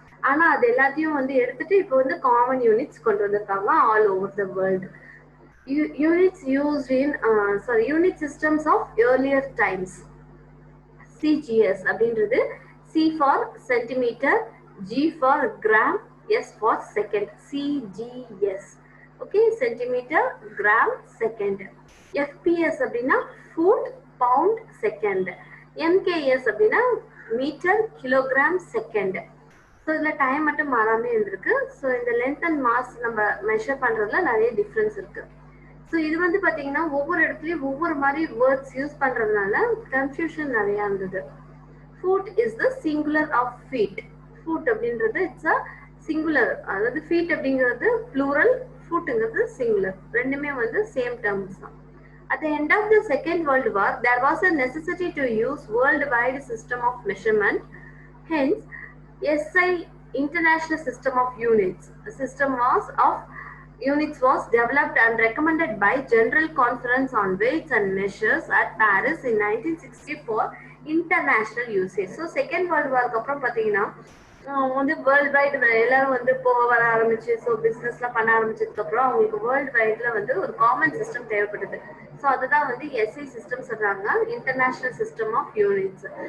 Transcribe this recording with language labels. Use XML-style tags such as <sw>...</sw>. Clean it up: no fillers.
<ta>ஆனா அது எல்லாத்தையும் வந்து எடுத்துட்டு இப்போ வந்து காமன் யூனிட்ஸ் கொண்டு வந்திருக்காங்க all over the world.</ta> <en>Units used in unit systems of earlier times. CGS அப்படின்றது C for centimeter, G for gram, S for second. CGS. Okay, centimeter, gram, second. FPS அப்படின்னா foot, pound, second. MKS அப்படின்னா meter, kilogram, second.</en> <ta>So இதில் time மட்டும் மாறாமே இருந்திருக்கு. So இந்த length and mass நம்ம measure பண்ணுறதுல நிறைய டிஃப்ரென்ஸ் இருக்கு. ஸோ இது வந்து பார்த்தீங்கன்னா ஒவ்வொரு இடத்துலையும் ஒவ்வொரு மாதிரி வேர்ட்ஸ் யூஸ் பண்ணுறதுனால கன்ஃபியூஷன் நிறையா இருந்தது.</ta> <en>Foot is the singular of feet.</en> <ta>Food அப்படின்றது இட்ஸ் அ சிங்குலர், அதாவது ஃபீட் அப்படிங்கிறது ப்ளூரல், ஃபுட்டுங்கிறது சிங்குலர், ரெண்டுமே வந்து சேம் டேர்ம்ஸ் தான்.</ta> <en>At the end of the Second World War, there was a necessity to use worldwide system of measurement. Hence, SI International System of Units. A system of units was developed and recommended by General Conference on Weights and Measures at Paris in 1960 for international usage.</en> <ta>So Second World War அப்புறம் பார்த்தீங்கன்னா வந்து world wide எல்லாரும் வந்து போக வர ஆரம்பிச்சு, so பிஸ்னஸ்லாம் பண்ண ஆரம்பிச்சதுக்கு அப்புறம் அவங்களுக்கு வேர்ல்டு வைட்ல வந்து ஒரு காமன் சிஸ்டம் தேவைப்படுது. ஸோ அதுதான் வந்து SI சிஸ்டம் சொல்றாங்க, இன்டர்நேஷனல் சிஸ்டம் ஆஃப் யூனிட்ஸ்.</ta>